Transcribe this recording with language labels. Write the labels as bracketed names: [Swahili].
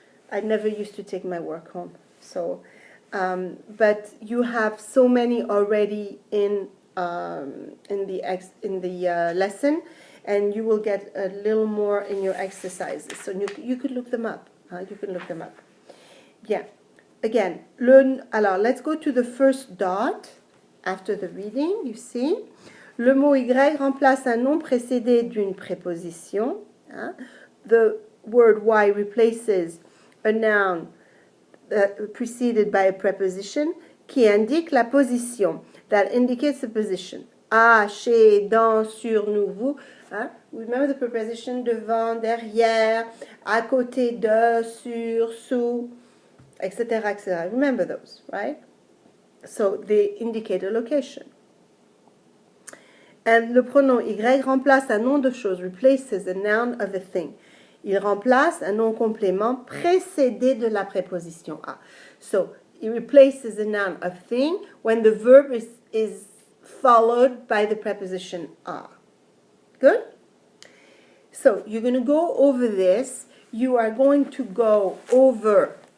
[English] I never used to take my work home. So, but you have so many already in the lesson, and you will get a little more in your exercises. So you could look them up. You can look them up. Yeah. Again, alors, let's go to the first dot after the reading. You see, [French] le mot y remplace un nom précédé d'une préposition. [English] The word y replaces a noun preceded by a preposition [French] qui indique la position, [English] that indicates the position. [French] À, chez, dans, sur, nous, vous. [English] Remember the preposition [French] devant, derrière, à côté de, sur, sous, etc., etc. [English] Remember those, right? So they indicate a location. And [French] le pronom y remplace un nom de chose, [English] replaces a noun of a thing. [French] Il remplace un nom complément précédé de la préposition à. [English] So it replaces a noun of thing when the verb is followed by the preposition à. Good? So you're going to go over this. You are going to go over